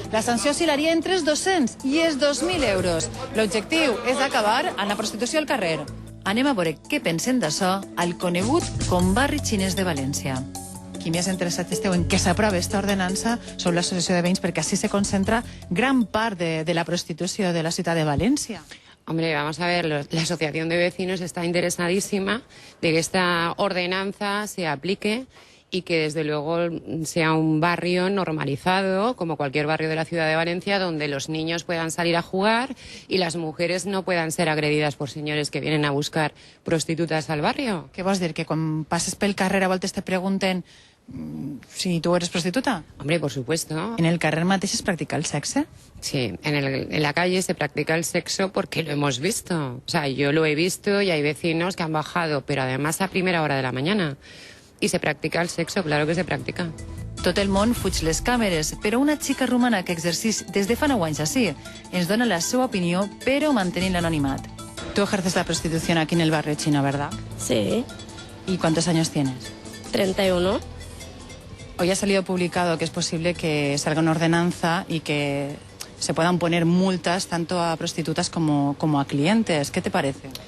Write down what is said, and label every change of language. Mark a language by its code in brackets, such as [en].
[ca] La sanció oscil·laria entre els 200 i els 2.000 euros. L'objectiu és acabar amb la prostitució al carrer. Anem a veure què pensen d'això al conegut com barri xinès de València. Qui més interessat esteu en que s'aprovi aquesta ordenança són l'associació de veïns, perquè així se concentra gran part de la prostitució de la ciutat de València. [es] Hombre, vamos a ver, la Asociación de Vecinos está interesadísima de que esta ordenanza se aplique y que desde luego sea un barrio normalizado, como cualquier barrio de la ciudad de Valencia, donde los niños puedan salir a jugar y las mujeres no puedan ser agredidas por señores que vienen a buscar prostitutas al barrio. [ca] Què vols dir? Que quan passes pel carrer a voltes te pregunten si tu eres prostituta? [es] Hombre, por supuesto. [ca] En el carrer mateix es practica el sexe? [es] Sí, en la calle se practica el sexo porque lo hemos visto. O sea, yo lo he visto y hay vecinos que han bajado, pero además a primera hora de la mañana. I se practica el sexo, claro que se practica. [ca] Tot el món fuig les càmeres, però una xica romana que exercís des de fa 9 anys així ens dona la seva opinió, però mantenint l'anonimat. [es] Tú ejerces la prostitución aquí en el barrio chino, ¿verdad? Sí, ¿Y cuántos años tienes? 31. Hoy ha salido publicado que es posible que salga una ordenanza y que se puedan poner multas tanto a prostitutas como a clientes. ¿Qué te parece?